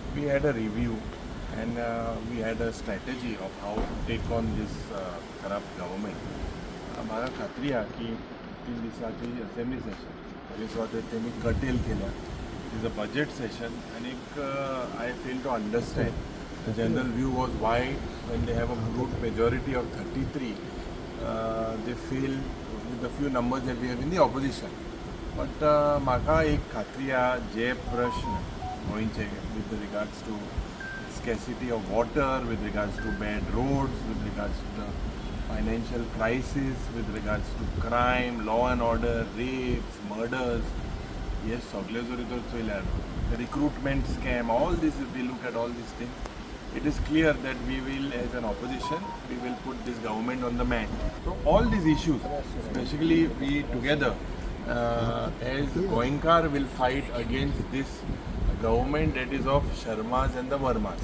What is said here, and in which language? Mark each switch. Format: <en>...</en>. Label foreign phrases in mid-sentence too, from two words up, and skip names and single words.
<en>we had a review and we had a strategy of how to take on this corrupt government.</en> <kok>म्हाका खात्री आहा की 3 दिसाची असेंब्ली सेशन जे स्वाते तेमी कटेल केल्या</kok> <en>is a budget session आनी I fail to understand the general view was why when they have a brute majority of 33 they fail with the few numbers that we have in the opposition. But</en> <kok>म्हाका एक खात्री आहा जे प्रश्न गोंयचे</kok> <en>with regards to scarcity of water, with regards to bad roads, with regards to the financial crisis, with regards to crime, law and order, rapes, murders, yes,</en> <kok>सगळे जरी तर चोयल्यार</kok> <en>the recruitment scam, all this, if we look at all these things, it is clear that we will, as an opposition, we will put this government on the mat. So all these issues, especially we together, as Goenkar will fight against this government that is of Sharmas and the Vermas.</en>